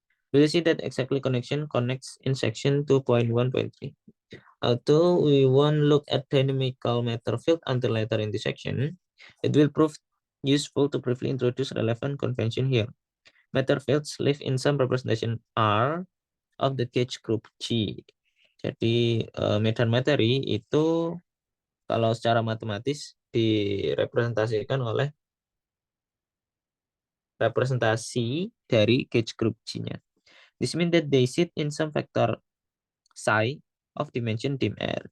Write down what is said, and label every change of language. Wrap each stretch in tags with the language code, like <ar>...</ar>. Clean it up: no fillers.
<en>We'll see that exactly connection connects in section 2.1.3. Although we won't look at dynamical matter field until later in the section, it will prove useful to briefly introduce relevant convention here. Matter fields live in some representation R of the gauge group G.</en> <id>Jadi medan materi itu kalau secara matematis direpresentasikan oleh representasi dari gauge group G-nya.</id> <en>This means that they sit in some vector psi of dimension dim R.</en>